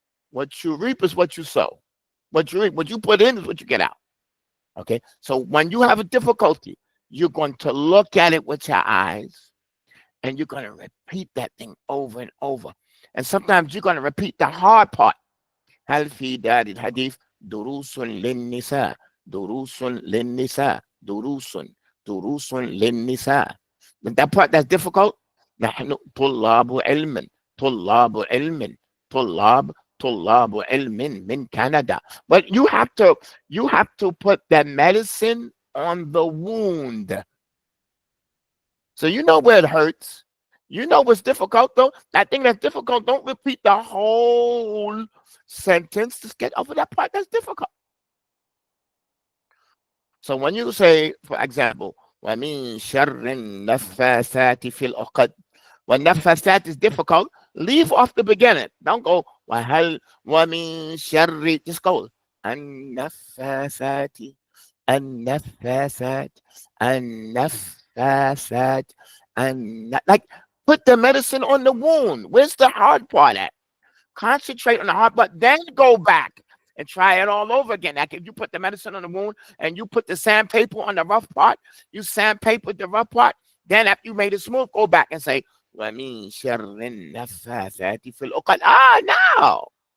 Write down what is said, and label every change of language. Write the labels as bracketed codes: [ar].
[en] What you reap is what you sow. What you reap, what you put in is what you get out. Okay. So when you have a difficulty, you're going to look at it with your eyes, and you're going to repeat that thing over and over. And sometimes you're going to repeat the hard part. [ar] هل في دار الحديث دروس للنساء. دروس للنساء. دروس للنساء. [en] That part that's difficult. [ar] نحن طلاب علم. طلاب علم. طلاب علم من Canada. [en] But you have to put the medicine on the wound. So you know where it hurts. You know what's difficult though. That thing that's difficult, don't repeat the whole sentence. Just get over that part that's difficult. So when you say, for example, [ar] وَمِن شَرِّ النَّفَّاثَاتِ فِي الْعُقَدِ, [en] when nafasat is difficult, leave off the beginning. Don't go, [ar] وَهَلْ وَمِن شَرِّ, [en] just go, [ar] النَّفَّاثَاتِ النَّفَّاثَاتِ النَّفَّاثَاتِ. [en] And like, put the medicine on the wound. Where's the hard part at? Concentrate on the hard part, then go back and try it all over again. Like if you put the medicine on the wound and you put the sandpaper on the rough part, you sandpaper the rough part, then after you made it smooth, go back and say, [ar] وَمِن شَرِّ النَّفَّاثَاتِ فِي الْعُقَدِ. [en] Now.